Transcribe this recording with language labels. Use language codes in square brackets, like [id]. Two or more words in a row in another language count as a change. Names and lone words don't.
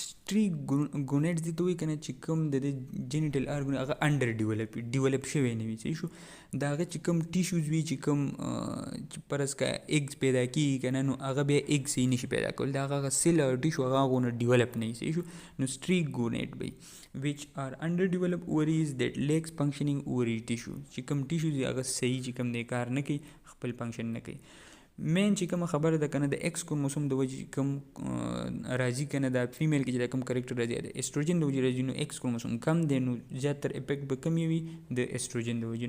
[en] streak gonads [ps] دې ته وایي که نه چې کوم د [en] genital organ [ps] هغه [en] under develop [ps] شوی نه وي. صحیح شو د هغه چې کوم ټیشوز وي چې کوم چې فرض که ایګز پیدا کېږي که نه نو هغه بیا ایګ صحیح نشي پیدا کولی د هغه سیل او ټیشو هغه هغونه ډیولپ نه وي. صحیح شو نو [en] streak gonad [ps] وایي [en] which are underdeveloped ovaries that lacks functioning ovary tissue. [ps] چې کوم ټیشوز دي هغه صحیح چې کوم دی کار نه کوي خپل فنکشن نه کوي. مین چې کومه خبره ده که نه د [en] X chromosome [ps] د وجې کوم راځي که نه د فیمیل کې چې د کوم کرکټر راځي د ایسټروجن د وجې راځي نو [en] X chromosome [ps] کم دی نو زیاتر افیکټ به کم وي د ایسټروجن د وجې.